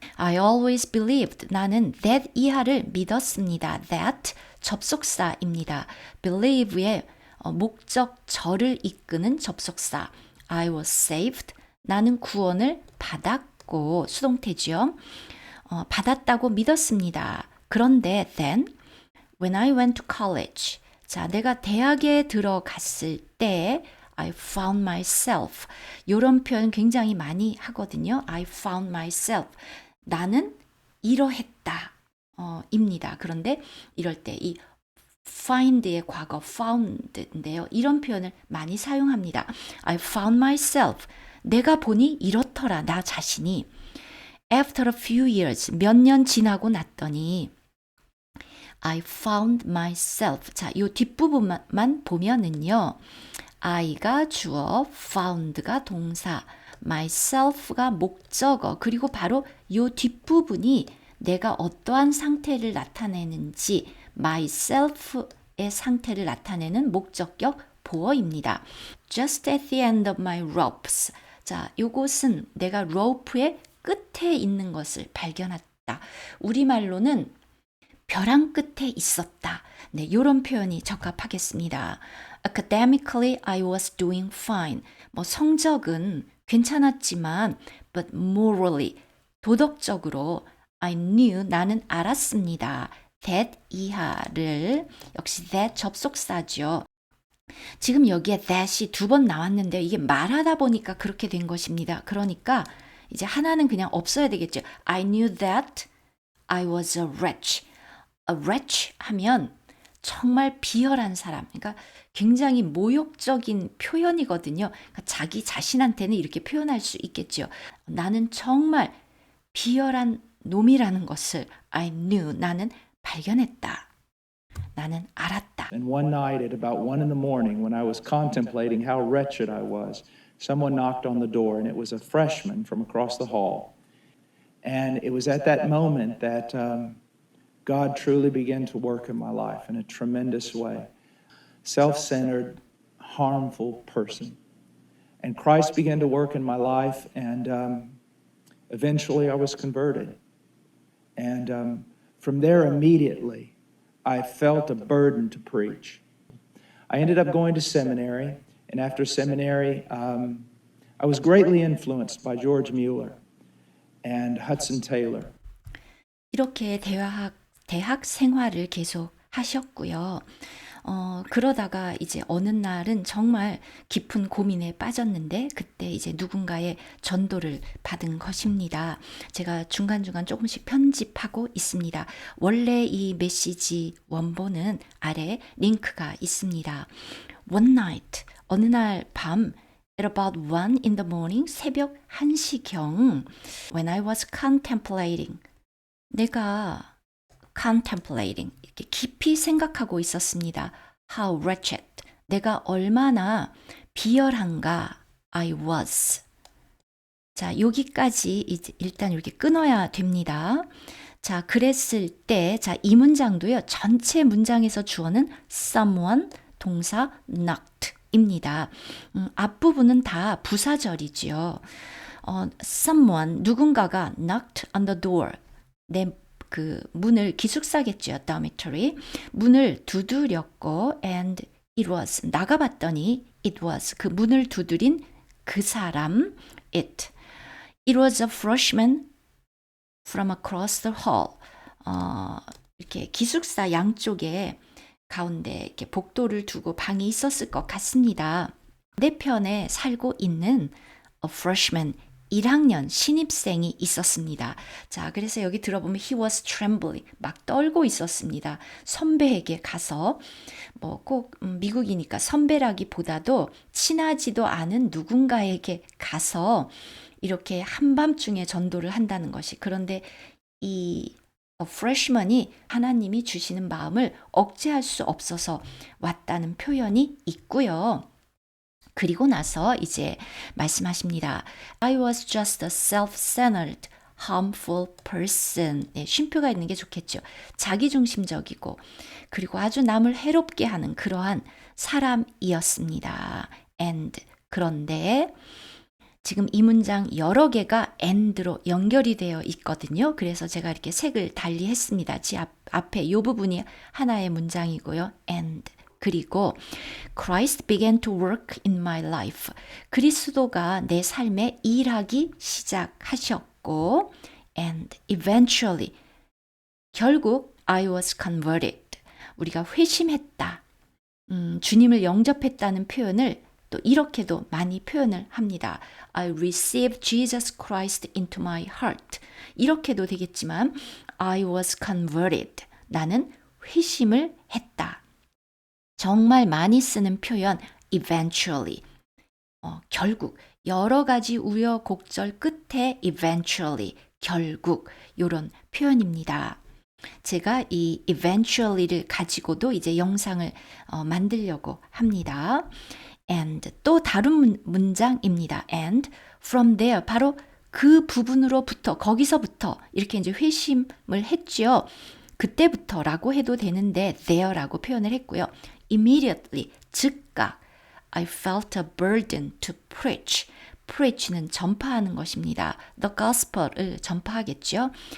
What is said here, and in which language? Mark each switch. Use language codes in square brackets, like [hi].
[en] I always believed. [ko] 나는 that 이하를 믿었습니다. that 접속사입니다. believe의 목적절을 이끄는 접속사. [en] I was saved. [ko] 나는 구원을 받았고 수동태죠. 받았다고 믿었습니다. 그런데 [en] then when I went to college. [ko] 자, 내가 대학에 들어갔을 때 [en] I found myself. [ko] 이런 표현 굉장히 많이 하거든요. [en] I found myself. [ko] 나는 이러했다. 입니다. 그런데 이럴 때 이 find의 과거 found인데요. 이런 표현을 많이 사용합니다. [en] I found myself. [ko] 내가 보니 이렇더라. 나 자신이. [en] After a few years. [ko] 몇 년 지나고 났더니 [en] I found myself. [ko] 자, 이 뒷부분만 보면은요. I가 주어, found가 동사, myself가 목적어, 그리고 바로 이 뒷부분이 내가 어떠한 상태를 나타내는지 myself의 상태를 나타내는 목적격 보어입니다. [en] Just at the end of my ropes. [ko] 자, 요것은 내가 rope의 끝에 있는 것을 발견했다. 우리말로는 벼랑 끝에 있었다. 네, 이런 표현이 적합하겠습니다. [en] Academically, I was doing fine. [ko] 뭐 성적은 괜찮았지만, [en] but morally, [ko] 도덕적으로 [en] I knew, [ko] 나는 알았습니다. that 이하를, 역시 that 접속사죠. 지금 여기에 that이 2번 나왔는데 이게 말하다 보니까 그렇게 된 것입니다. 그러니까 이제 하나는 그냥 없어야 되겠죠. [en] I knew that I was a wretch. [ko] A wretch 하면 정말 비열한 사람. 그러니까 굉장히 모욕적인 표현이거든요. 그러니까 자기 자신한테는 이렇게 표현할 수 있겠죠. 나는 정말 비열한 놈이라는 것을 [en] I knew, [ko] 나는 발견했다. 나는 알았다. [en] And one night at about 1 in the morning, when I was contemplating how wretched I was, someone knocked on the door, and it was a freshman from across the hall. And it was at that moment that God truly began to work in my life in a tremendous way. Self-centered, harmful person. And Christ began to work in my life, and eventually I was converted. And from there, immediately, I felt a burden to preach. I ended up going to seminary, and after seminary, I was greatly influenced by George Mueller and Hudson Taylor. [ko] 이렇게 대학 생활을 계속 하셨고요. 그러다가 이제 어느 날은 정말 깊은 고민에 빠졌는데 그때 이제 누군가의 전도를 받은 것입니다. 제가 중간중간 조금씩 편집하고 있습니다. 원래 이 메시지 원본은 아래 링크가 있습니다. [en] One night, [ko] 어느 날 밤 [en] at about 1 in the morning, [ko] 새벽 1시경 [en] when I was contemplating, 내가 contemplating, [ko] 이렇게 깊이 생각하고 있었습니다. [en] How wretched, [ko] 내가 얼마나 비열한가 [en] I was. [ko] 자, 여기까지 이제 일단 이렇게 끊어야 됩니다. 자, 그랬을 때, 자, 이 문장도요, 전체 문장에서 주어는 someone, 동사 knocked 입니다. 앞부분은 다 부사절이지요. [en] someone, [ko] 누군가가 [en] knocked on the door, [ko] 내 그 문을, 기숙사겠죠, [en] dormitory. [ko] 문을 두드렸고, [en] and it was, [ko] 나가봤더니 [en] it was, [ko] 그 문을 두드린 그 사람, it. [en] It was a freshman from across the hall. [ko] 이렇게 기숙사 양쪽에 가운데 이렇게 복도를 두고 방이 있었을 것 같습니다. 반대편에 살고 있는 a freshman, 1학년 신입생이 있었습니다. 자, 그래서 여기 들어보면 [en] he was trembling, [ko] 막 떨고 있었습니다. 선배에게 가서 뭐 꼭 미국이니까 선배라기보다도 친하지도 않은 누군가에게 가서 이렇게 한밤중에 전도를 한다는 것이, 그런데 이 freshman이 하나님이 주시는 마음을 억제할 수 없어서 왔다는 표현이 있고요. 그리고 나서 이제 말씀하십니다. [en] I was just a self-centered, harmful person. [ko] 네, 쉼표가 있는 게 좋겠죠. 자기중심적이고 그리고 아주 남을 해롭게 하는 그러한 사람이었습니다. And, 그런데 지금 이 문장 여러 개가 and로 연결이 되어 있거든요. 그래서 제가 이렇게 색을 달리 했습니다. 앞에 이 부분이 하나의 문장이고요. [en] and. [ko] 그리고 [en] Christ began to work in my life. [ko] 그리스도가 내 삶에 일하기 시작하셨고, [en] and eventually, [ko] 결국 [en] I was converted. [ko] 우리가 회심했다. 주님을 영접했다는 표현을 또 이렇게도 많이 표현을 합니다. [en] I received Jesus Christ into my heart. [ko] 이렇게도 되겠지만 [en] I was converted. [ko] 나는 회심을 했다. 정말 많이 쓰는 표현 eventually. 결국 여러 가지 우여곡절 끝에 eventually, 결국 이런 표현입니다. 제가 이 eventually를 가지고도 이제 영상을 만들려고 합니다. and 또 다른 문장입니다. [en] and from there, [ko] 바로 그 부분으로부터, 거기서부터 이렇게 이제 회심을 했죠. 그때부터라고 해도 되는데 there라고 표현을 했고요. [en] immediately, [ko] 즉각 [en] I felt a burden to preach. [ko] preach는 전파하는 것입니다. the gospel을 전파하겠죠.